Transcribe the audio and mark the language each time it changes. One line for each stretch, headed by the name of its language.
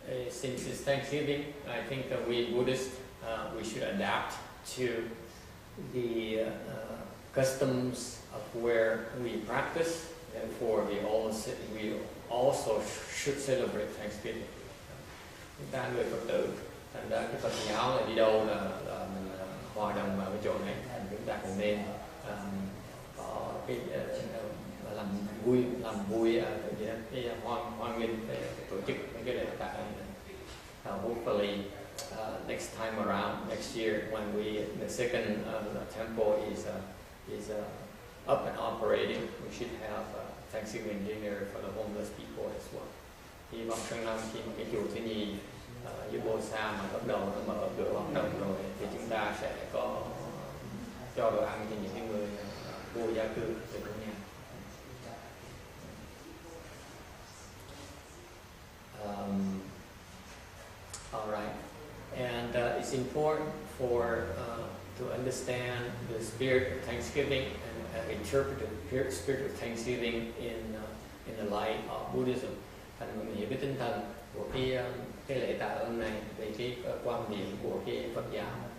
English: Since it's Thanksgiving, I think we Buddhists we should adapt to the customs of where we practice. Therefore, we also should celebrate Thanksgiving.
Vietnamese: Chúng ta người Phật tử, thành ra cái Phật giáo là đi đâu là mình hòa đồng vào cái chỗ này. Chúng ta cũng nên có cái làm vui cái hoan nghênh tổ chức mấy cái lễ tạ ơn.
English: Hopefully, next time around, next year, when the second temple is up and operating, we should have Thanksgiving dinner for the homeless people as well.
Vietnamese: Hy vọng sang năm khi cái chùa thứ nhì dưới Bosa mà bắt đầu nó mở cửa hoạt động rồi thì chúng ta sẽ có cho đồ ăn cho những cái người vô gia cư ở trong nhà.
English: All right, and it's important to understand the spirit of Thanksgiving and interpret the spirit of Thanksgiving in the light of Buddhism.
Vietnamese: Thành mình hiểu cái tinh thần của cái lễ tạ ơn này về cái quan niệm của cái Phật giáo.